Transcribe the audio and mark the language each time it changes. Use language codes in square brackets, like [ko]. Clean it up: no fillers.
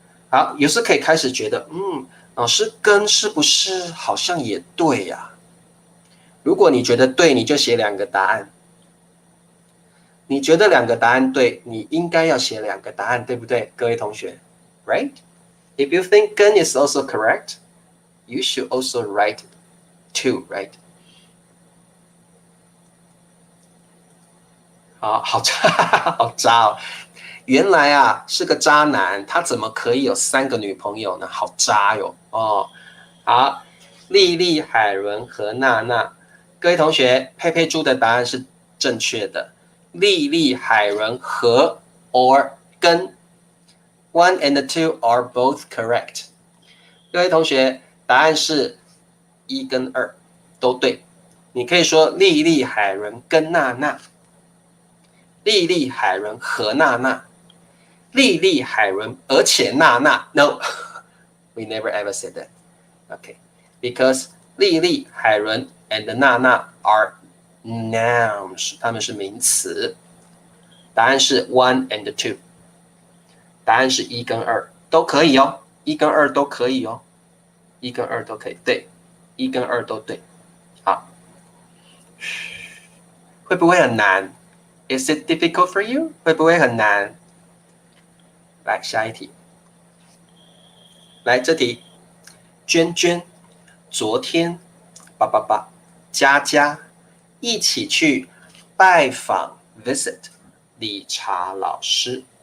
[zh] 好，有时可以开始觉得，老师跟是不是好像也对呀？如果你觉得对，你就写两个答案。你觉得两个答案对，你应该要写两个答案，对不对，各位同学 ？ [en] Right? If you think 跟 is also correct, you should also write two, right? [zh] 好渣，好渣哦！原来啊是个渣男，他怎么可以有3个女朋友呢？好渣哟！哦，好，丽丽、海伦和娜娜，各位同学，佩佩猪的答案是正确的。 [en] 丽丽、海伦和 or 跟 one and two are both correct。 [zh] 各位同学，答案是1跟2都对。你可以说丽丽、海伦跟娜娜，丽丽、海伦和娜娜。 [en] 丽丽、海伦，而且娜娜 ，No, we never ever said that. Okay, because 丽丽、海伦 and 娜娜 are nouns， [zh] 它们是名词。答案是 [en] one and two， [zh] 答案是1跟2都可以哦，1跟2都可以哦，1跟2都可以，对，1跟2都对。好，会不会很难 ？ [en] Is it difficult for you？ [zh] 会不会很难？来下一题，来这题，娟娟昨天佳佳一起去拜访 visit 理查老师。